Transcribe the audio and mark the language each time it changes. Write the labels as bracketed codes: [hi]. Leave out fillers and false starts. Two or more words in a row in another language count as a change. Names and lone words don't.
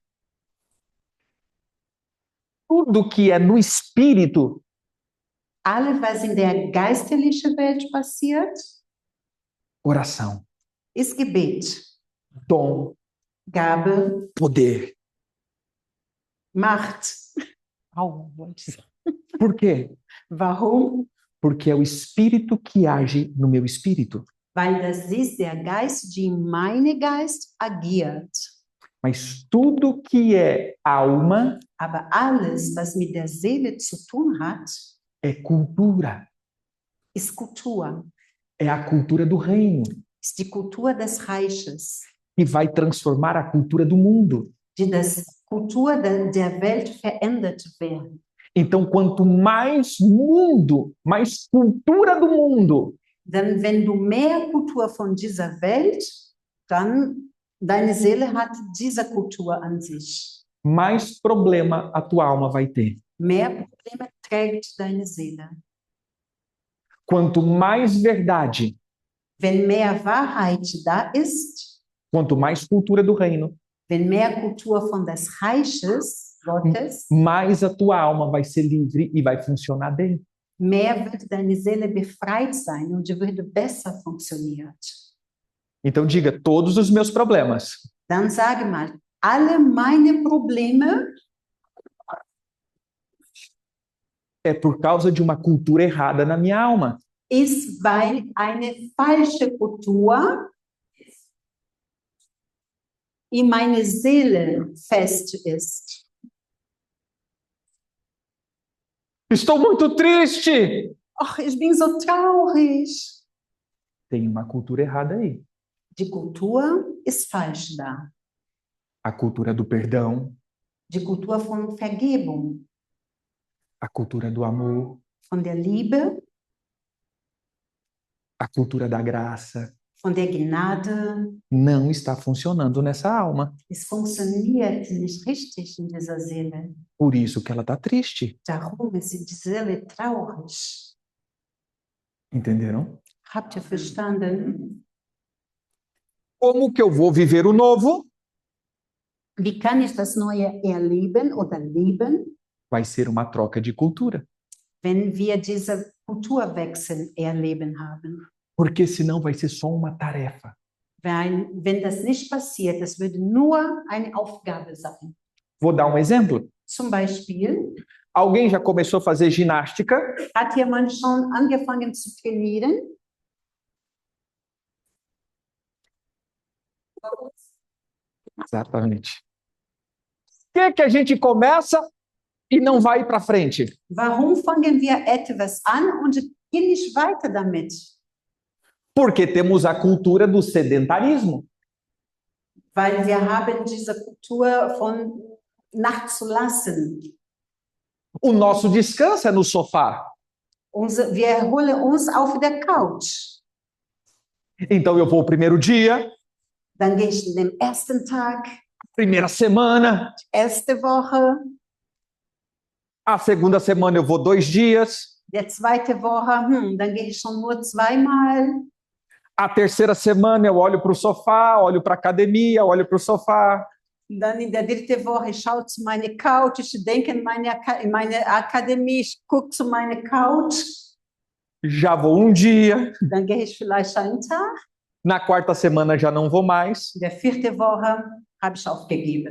[pt] Tudo que é no espírito [de] Alles, was in der geistlichen Welt passiert, [pt] oração, [de] ist Gebet, [pt] dom, [de] Gabe, [pt] poder. [de] Macht. [pt] Por quê? [de] Warum? [pt] Porque é o espírito que age no meu espírito. [de] Weil das ist der Geist, die in meinem Geist agiert. [pt] Mas tudo que é alma [de] Aber alles, was mit der Seele zu tun hat, [pt] é cultura. [de] ist Kultur, [pt] É a cultura do reino, [de] ist die Kultur des Reiches, [pt] que vai transformar a cultura do mundo. [de] die das Kultur der Welt verändert werden. [pt] Então, quanto mais mundo, mais cultura do mundo, [de] Denn wenn du mehr Kultur von dieser Welt, dann deine Seele hat diese Kultur an sich. [pt] mais problema a tua alma vai ter. [de] Mehr Probleme trägt deine Seele. [pt] Quanto mais verdade, [de] Wenn mehr Wahrheit da ist, [pt] quanto mais cultura do reino, [de] wenn mehr Kultur von des Reiches Gottes, [pt] mais a tua alma vai ser livre e vai funcionar bem. [de] mehr wird deine Seele befreit sein und sie würde besser funktionieren. [pt] Então diga, todos os meus problemas [de] Dann sage mal, alle meine Probleme [pt] é por causa de uma cultura errada na minha alma. [de] ist, weil eine falsche Kultur in meine Seele fest ist. [pt] Estou muito triste. [de] Ach, ich bin so traurig. [pt] Tem uma cultura errada aí. [de] Die Kultur ist falsch da. [pt] A cultura do perdão, [de] Die Kultur von Vergebung, [pt] a cultura do amor, [de] von der Liebe, [pt] a cultura da graça, [de] von der Gnade. [pt] não está funcionando nessa alma. [de] Es funktioniert nicht richtig in dieser Seele. [pt] Por isso que ela está triste. [de] Darum ist die Seele traurig. [pt] Entenderam? [de] Habt ihr verstanden? [pt] Como que eu vou viver o novo? [de] Wie kann ich das Neue erleben oder leben, [pt] Vai ser uma troca de cultura. [de] wenn wir diese Kulturwechsel erleben haben? [pt] Porque senão vai ser só uma tarefa. [de] Weil, wenn das nicht passiert, das würde nur eine Aufgabe sein. [pt] Vou dar um exemplo. [de] Zum Beispiel, [pt] Alguém já começou a fazer ginástica? [de] hat jemand schon angefangen zu trainieren? [pt] Exatamente. Por que a gente começa e não vai para frente? [de] Warum fangen wir etwas an und gehen nicht weiter damit? [pt] Porque temos a cultura do sedentarismo. [de] Weil wir haben diese Kultur von nachzulassen. [pt] O nosso descanso é no sofá. [de] Wir erholen uns auf der Couch. [pt] Então eu vou o primeiro dia, [de] Dann gehe ich den ersten Tag, [pt] primeira semana, [de] erste Woche, [pt] a segunda semana eu vou 2 dias, [de] der zweite Woche, dann gehe ich schon nur zweimal. [pt] a terceira semana eu olho para o sofá, olho para a academia, olho para o sofá. [de] Dann in der dritten Woche, ich schaue zu meiner Couch, ich denke in meine Akademie, ich gucke zu meiner Couch. [pt] Já vou um dia, [de] Dann gehe ich vielleicht einen Tag. [pt] na quarta semana já não vou mais. [de] In der vierten Woche habe ich aufgegeben.